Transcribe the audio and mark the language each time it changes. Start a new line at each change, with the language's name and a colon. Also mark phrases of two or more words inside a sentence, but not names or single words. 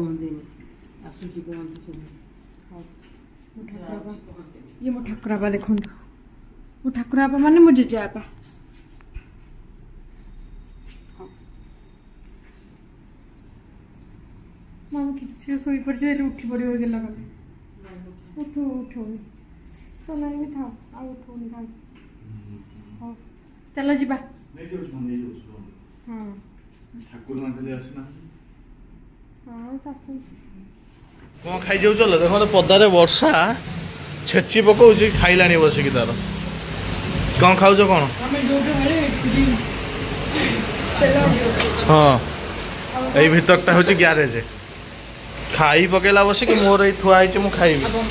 Odia: ଇଏ ମୋ ଠାକୁର ବାପା ଦେଖନ୍ତୁ। ମୋ ଠାକୁର ବାପା ମାନେ ମୋ ଜେଜେ ବାପା ଖାଅ ମାମା କିଛି ଶୋଇପଡ଼ିଛି ହେଲେ ଉଠି ପଡ଼ିବ ଗେଲ କଲେ ଉଠଉନି
Hindi: सोनाली भी था
Odia: ଆଉ ଉଠଉନି ଖାଉ ହଉ ଚାଲ ଯିବା ହଁ ଠାକୁର ନାଥରେ ଆସିନା ହଁ ଆସନ୍ତୁ କଣ ଖାଇଯାଉଛ ଦେଖ ତ ପଦାରେ ବର୍ଷା ଛେଚି ପକଉଛି ଖାଇଲାଣି ବସିକି ତାର କଣ ଖାଉଛ କଣ ହଁ ଏଇ ଭିତରଟା ହଉଛି ଗ୍ୟାରେଜ ଖାଇ ପକେଇଲା ବସିକି ମୋର ଏଇ ଥୁଆ ହେଇଛି ମୁଁ ଖାଇବି